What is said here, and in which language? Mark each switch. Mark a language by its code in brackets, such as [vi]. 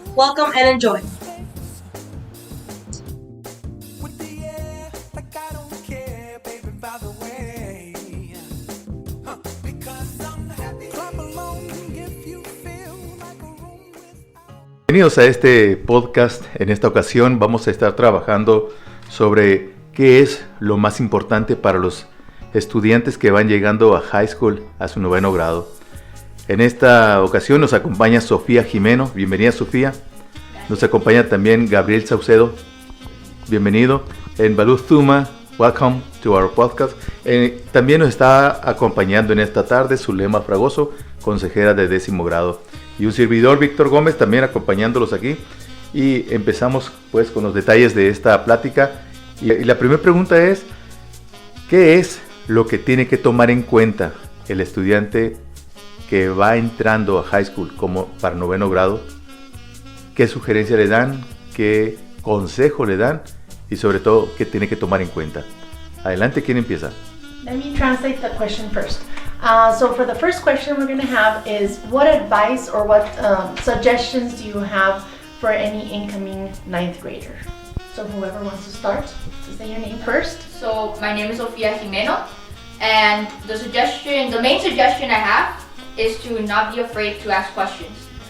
[en] Welcome and enjoy. With the air, like I don't care, baby, by the way. Because I'm happy. Clap along if you feel like a room without. [es] Bienvenidos a este podcast. En esta ocasión vamos a estar trabajando sobre qué es lo más importante para los estudiantes que van llegando a high school a su 9º grado. En esta ocasión nos acompaña Sofía Jimeno. Bienvenida, Sofía. Nos acompaña también Gabriel Saucedo. Bienvenido. En Balú Zuma, [en] welcome to our podcast. [es] También nos está acompañando en esta tarde Zulema Fragoso, consejera de 10º grado. Y un servidor, Víctor Gómez, también acompañándolos aquí. Y empezamos pues con los detalles de esta plática. Y la primera pregunta es, ¿qué es lo que tiene que tomar en cuenta el estudiante que va entrando a high school como para 9º grado? ¿Qué sugerencia le dan? ¿Qué consejo le dan? Y sobre todo, ¿qué tiene que tomar en cuenta? Adelante, ¿quién empieza? [en] Let me translate the question first. So for the first question we're going to have is, what advice or what suggestions do you have for any incoming 9th grader? So whoever wants to start, to say your name first. So my name is Sofía Jimeno, and the main suggestion I have is to not be afraid to ask questions.